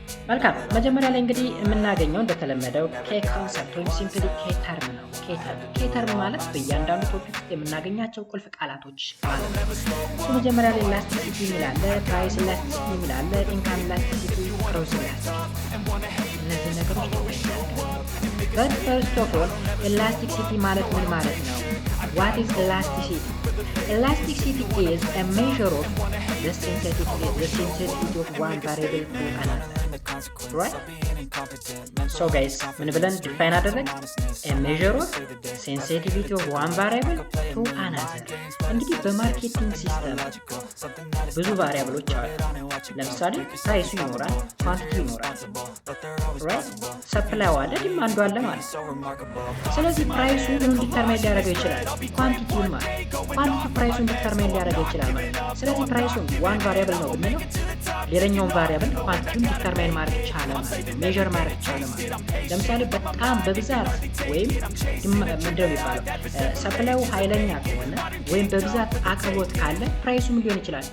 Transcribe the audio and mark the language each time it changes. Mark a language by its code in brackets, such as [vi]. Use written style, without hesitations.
[am] መልካም። መጀመሪያ ላይ እንግዲህ የምናገኘው እንደተለመደው ኬ ኮንሰፕት ወይም ሲምፕሊ ኬ ተርም ነው። ኬ ተርም ማለት በእያንዳንዱ ቶፒክ ውስጥ የምናገኛቸው ቁልፍ ቃላቶች ማለት ነው። እሱ መጀመሪያ ላይ ኤላስቲሲቲ የሚላለ፣ ፕራይስ ኤላስቲሲቲ የሚላለ፣ ኢንካም ኤላስቲሲቲ፣ ክሮስ ኤላስቲሲቲ፣ እነዚህ ነገሮች [en] በት ፈርስት ኦፍ ኦል [am] ኤላስቲሲቲ ማለት ምን ማለት ነው? [en] ዋት ኢዝ ኤላስቲሲቲ? Elasticity is a measure of the sensitivity of one variable to another. Right? So guys, [am] ምን ብለን ዲፋይን አደረግ? [en] A measure of sensitivity of one variable to another. [am] እንግዲህ በማርኬቲንግ ሲስተም ብዙ ቫሪያብሎች አሉ። ለምሳሌ ፕራይሱ ይኖራል፣ ኳንቲቲ ይኖራል፣ right? ሰፕላዩ አለ፣ ዲማንዱ አለ ማለት ነው። ስለዚህ ፕራይሱ ምን ዲተርማይን ሊያደርገው ይችላል? ኳንቲቲውን ማለት ኳንቲቲ ፕራይሱን ዲተርማይን ሊያደርገው ይችላል ማለት ነው። ስለዚህ ፕራይሱን ዋን ቫሪያብል ነው ብንለው ሌላኛውን ቫሪያብል ኳንቲቲውን ዲተርማይን ማድረግ ቻለ ማለት ነው። ሜዠር ማድረግ ቻለ ማለት ነው። ለምሳሌ በጣም በብዛት ወይም ምንድነው የሚባለው ሰፕላዩ ኃይለኛ ከሆነ ወይም በብዛት አቅርቦት ካለ ፕራይሱ ምን ሊሆን ይችላል?